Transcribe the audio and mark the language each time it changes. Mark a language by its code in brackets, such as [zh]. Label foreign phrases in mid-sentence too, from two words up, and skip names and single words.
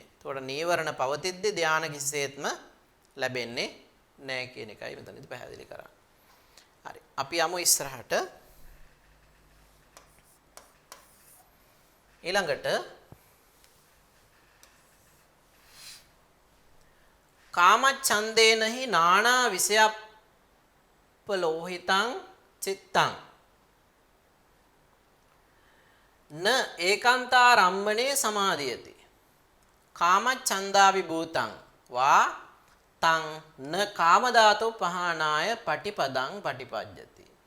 [si] එතකොට නීවරණ පවතිද්දී ධාන කිසිසේත්ම ලැබෙන්නේ නැහැ කියන එකයි මෙතනදී පැහැදිලි කරන්නේ. හරි. අපි යමු ඉස්සරහට. ඊළඟට [pi] කාමච්ඡන්දේනහි නානා විෂයප්පලෝහිතං චිත්තං න ඒකාන්තාරම්මනේ සමාධියති. කාමච්ඡන්දාවිභූතං වා තං න කාමධාතෝ පහානාය පටිපදං පටිපජ්ජති.